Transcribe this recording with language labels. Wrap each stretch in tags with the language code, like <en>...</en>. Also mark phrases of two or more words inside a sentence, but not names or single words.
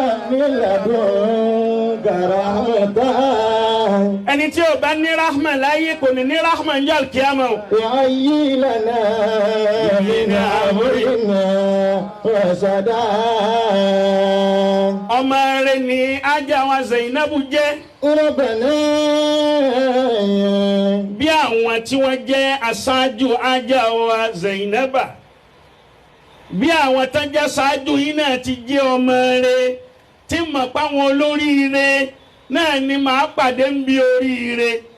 <ar>من لدنك رحمة.</ar> <yo>Ẹni tí ò bá ní rahma láyé kò ní ní rahma ní al-qiyamah o.</yo> <ar>وهيئ لنا من أمرنا رشدا.</ar> <yo>Ọmọ rẹ̀ ni Ájà wa Zainabu jẹ́.</yo> <ar>ربنا.</ar> <yo>Bí àwọn tí wọ́n jẹ́ aṣáájú Ájà wa Zainaba. Bí àwọn tán jẹ́ aṣáájú yìí náà ti jẹ́ ọmọ rẹ̀, tí mọ̀ pé àwọn olóríire náà ni màá pàdé ń bi oríire.</yo>